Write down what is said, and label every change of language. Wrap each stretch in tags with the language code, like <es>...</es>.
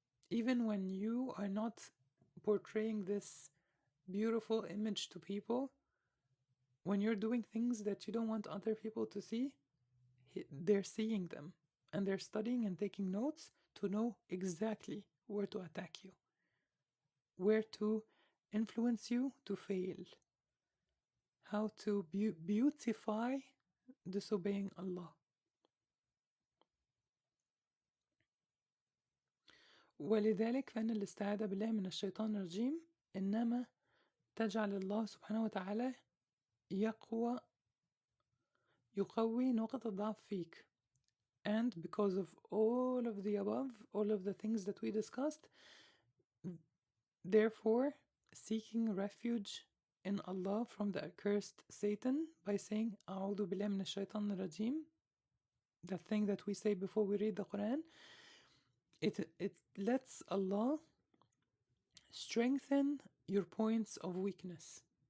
<en>Even when you are not portraying this beautiful image to people, when you're doing things that you don't want other people to see, they're seeing them, and they're studying and taking notes to know exactly where to attack you, where to influence you to fail, how to beautify disobeying Allah.</en> <ar>ولذلك فإن الاستعاذة بالله من الشيطان الرجيم إنما تجعل الله سبحانه وتعالى يقوي نقط الضعف فيك.</ar> <en>And because of all of the above, all of the things that we discussed, therefore seeking refuge in Allah from the accursed Satan by saying</en> <ar>أعوذ بالله من الشيطان الرجيم,</ar> <en>the thing that we say before we read the Qur'an, it lets Allah strengthen your points of weakness.</en>